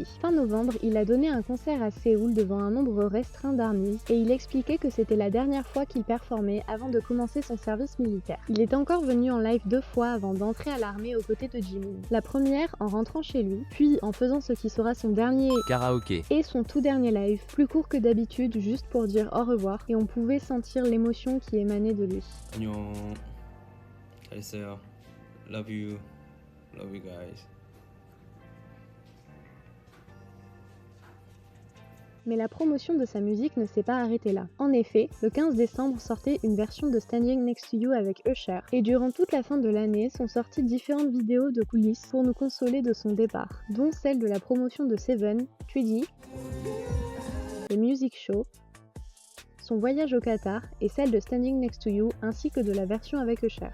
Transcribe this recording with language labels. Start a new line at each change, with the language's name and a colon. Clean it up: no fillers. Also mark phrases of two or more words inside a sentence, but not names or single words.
French: Fin novembre, il a donné un concert à Séoul devant un nombre restreint d'armies, et il expliquait que c'était la dernière fois qu'il performait avant de commencer son service militaire. Il est encore venu en live 2 fois avant d'entrer à l'armée aux côtés de Jimin. La première en rentrant chez lui, puis en faisant ce qui sera son dernier karaoké et son tout dernier live, plus court que d'habitude juste pour dire au revoir, et on pouvait sentir l'émotion qui émanait de lui.
Korean: 안녕. 잘했어요.
English: Love you. Love you guys.
French: Mais la promotion de sa musique ne s'est pas arrêtée là. En effet, le 15 décembre sortait une version de Standing Next to You avec Usher, et durant toute la fin de l'année sont sorties différentes vidéos de coulisses pour nous consoler de son départ, dont celle de la promotion de Seven, 3D, le Music Show, son voyage au Qatar et celle de Standing Next to You ainsi que de la version avec Usher.